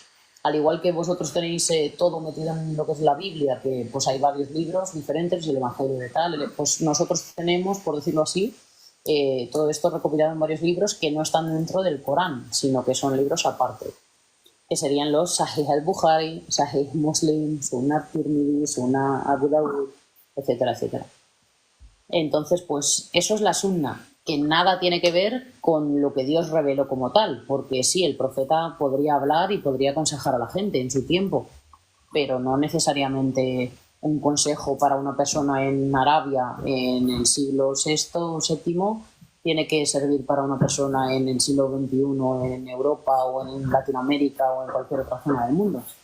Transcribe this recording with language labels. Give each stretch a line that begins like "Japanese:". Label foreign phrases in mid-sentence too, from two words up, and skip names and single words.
Spanish: Al igual que vosotros tenéis todo metido en lo que es la Biblia, que pues hay varios libros diferentes, el Evangelio de tal, pues nosotros tenemos, por decirlo así, todo esto recopilado en varios libros que no están dentro del Corán, sino que son libros aparte, que serían los Sahih al-Bukhari, Sahih Muslim, Sunnah Tirmidhi, Sunnah Abu Dawud, etcétera, etcétera. Entonces, pues eso es la sunna, que nada tiene que ver con lo que Dios reveló como tal, porque sí, el profeta podría hablar y podría aconsejar a la gente en su tiempo, pero no necesariamente un consejo para una persona en Arabia en el siglo VI o VII tiene que servir para una persona en el siglo XXI en Europa o en Latinoamérica o en cualquier otra zona del mundo.